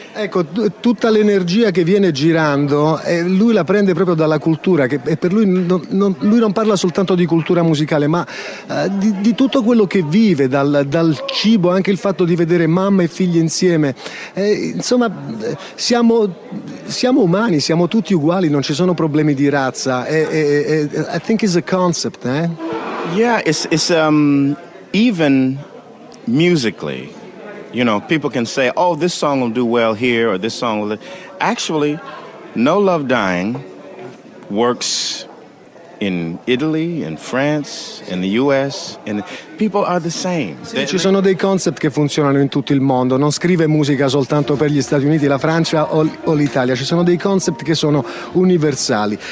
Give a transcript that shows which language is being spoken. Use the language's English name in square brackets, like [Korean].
[Italian] Ecco, tutta l'energia che viene girando, lui la prende proprio dalla cultura, che è per lui, lui non parla soltanto di cultura musicale, ma di tutto quello che vive, dal cibo, anche il fatto di vedere mamma e figli insieme. Insomma, siamo umani, siamo tutti uguali, non ci sono problemi di razza. [English] I think it's a concept, eh? Yeah, it's even musically, you know, people can say, oh, this song will do well here, or this song will... Actually, No Love Dying works in Italy, in France, in the US, and people are the same. [Italian] Sì, ci sono dei concept che funzionano in tutto il mondo, non scrive musica soltanto per gli Stati Uniti, la Francia o l'Italia, ci sono dei concept che sono universali.